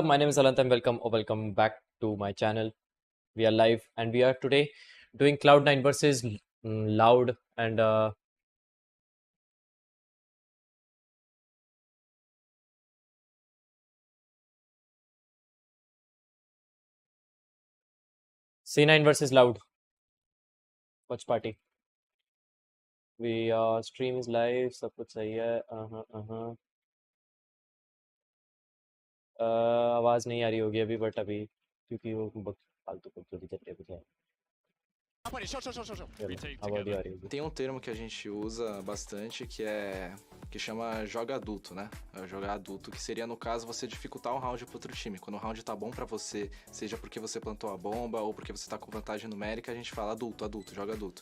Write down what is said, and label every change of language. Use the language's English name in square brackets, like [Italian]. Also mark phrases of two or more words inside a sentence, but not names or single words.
[English] My name is HALANT and welcome back to my channel. We are live and we are today doing Cloud9 versus Loud and C9 versus Loud. Watch party. We stream is live, [Hindi] सब कुछ सही है. आवाज नहीं आ रही होगी अभी बट अभी क्योंकि वो फालतू कुछ चल रही है. [Portuguese] Tem um termo que a gente usa bastante que chama joga adulto, né? Jogar adulto, que seria no caso você dificultar um round pro outro time. Quando o round tá bom pra você, seja porque você plantou a bomba ou porque você tá com vantagem numérica, a gente fala adulto, joga adulto.